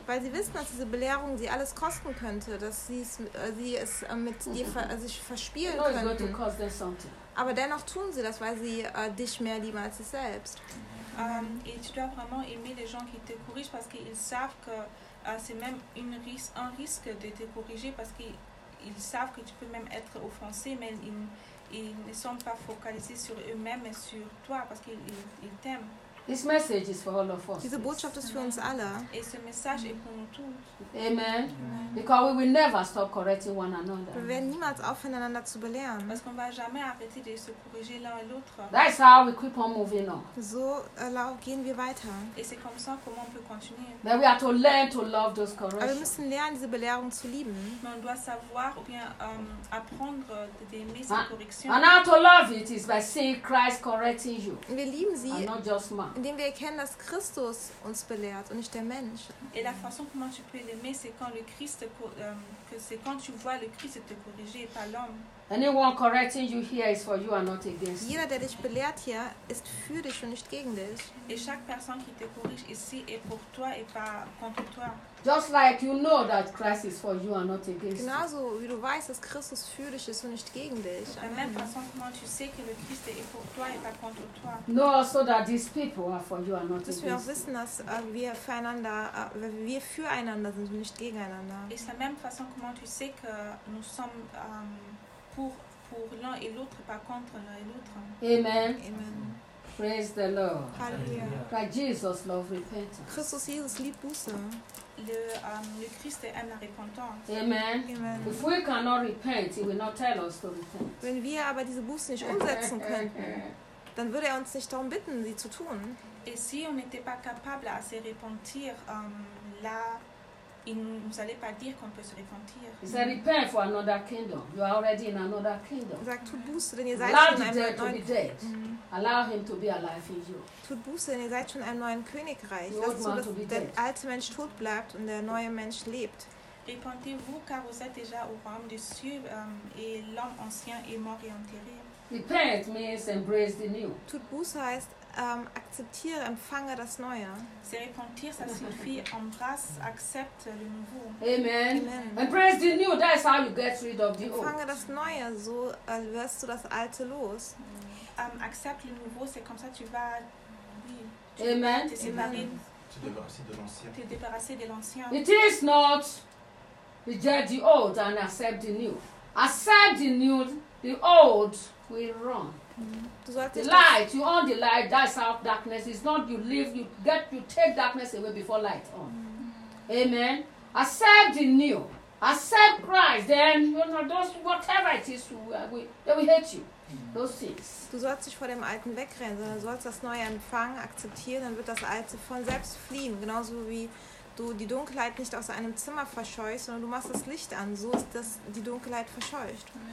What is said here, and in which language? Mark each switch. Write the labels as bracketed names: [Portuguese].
[German] Weil sie wissen, dass diese Belehrung sie alles kosten könnte, dass sie es mit dir sich verspielen könnten. Aber dennoch tun sie das, weil sie dich mehr lieben als sich selbst. [French] Et tu dois vraiment aimer les gens qui te corrigent parce qu'ils savent que c'est même un risque de te corriger parce qu'ils savent que tu peux même être offensé, mais ils ne sont pas focalisés sur eux-mêmes mais sur toi parce qu'ils t'aiment. [English] This message is for all of us. [German] Diese Botschaft ist für uns alle. [French] Et ce message est pour nous tous. [English] Amen. Amen. Because we will never stop correcting one another. [German] Wir werden niemals aufhören, einander zu belehren. [French] Parce qu'on va jamais arrêter de se corriger l'un et l'autre. [English] That's how we keep on moving on. [German] So gehen wir weiter. [French] Et c'est comme ça comment on peut continuer. [English] Then we have to learn to love those corrections. [German] Wir müssen lernen, diese Belehrung zu lieben. [French] Mais on doit savoir ou bien apprendre d'aimer ces corrections. [English] And how to love it is by seeing Christ correcting you. [German] Wir lieben sie. [English] And not just man. [German] Indem wir erkennen, dass Christus uns belehrt und nicht der Mensch. [French] Et la façon comment tu peux l'aimer, c'est quand le Christ que c'est quand tu vois le Christ te corriger et pas l'homme. [English] Anyone correcting you here is for you and not against you. [German] Jeder, der dich belehrt hier, ist für dich und nicht gegen dich. [French] Et chaque personne qui te corrige ici est pour toi et pas contre toi. [English] Just like you know that Christ is for you and not against you. [German] Genauso wie du weißt, dass Christus für dich ist und nicht gegen dich. [English] Amen. [French] Comment tu sais que le Christ est pour toi et pas contre toi? [English] Know also that these people are for you and not against you. [German] Dass wir wissen, dass wir füreinander sind und nicht gegeneinander. [French] Et la même façon comment tu sais que nous sommes pour l'un et l'autre pas contre l'un et l'autre. [English] Amen. Amen. Praise the Lord. Hallelujah. Christ Jesus loves repentance. [German] Christus Jesus liebt Buße. [French] Le Christ aime la repentance. [English] Amen. Amen. If we cannot repent, he will not tell us to repent. [German] Wenn wir aber diese Buße nicht umsetzen könnten, dann würde uns nicht darum bitten, sie zu tun. [French] Et si on n'était pas capable à se repentir, là, il nous allait pas dire qu'on peut se repentir. [English] He said, repent for another kingdom. You are already in another kingdom. [German] Sagt, tut Buße, denn ihr seid schon in einem neuen Königreich. [English] Allow the dead to be dead. Allow him to be alive in you. [German] Tut Buße, denn ihr seid schon in einem neuen Königreich. Lasst zu, dass der alte Mensch tot bleibt und der neue Mensch lebt. [French] Repentez-vous, car vous êtes déjà au royaume des cieux, et l'homme ancien est mort et enterré. [English] Repent means embrace the new. [German] Tut Buße heißt akzeptiere, empfange das Neue. [French] Se repentir, ça signifie embrasse, accepte le nouveau. [English] Amen. Embrace the new, that's how you get rid of the old. [German] Empfange das Neue, so wirst du das Alte los. [French] Accepte le nouveau, c'est comme ça tu vas. [English] Amen. [French] Te débarrasser de l'ancien. [English] It is not reject the old and accept the new. Accept the new, the old will run. The light, you own the light, that's how darkness is. Not you leave, you take darkness away before light on. Amen. Accept the new. Accept Christ, then you know those whatever it is they will hate you. Those things. [German] Du sollst dich vor dem Alten wegrennen, sondern du sollst das Neue empfangen, akzeptieren, dann wird das Alte von selbst fliehen. Genauso wie du die Dunkelheit nicht aus einem Zimmer verscheuchst, sondern du machst das Licht an. So ist das die Dunkelheit verscheucht.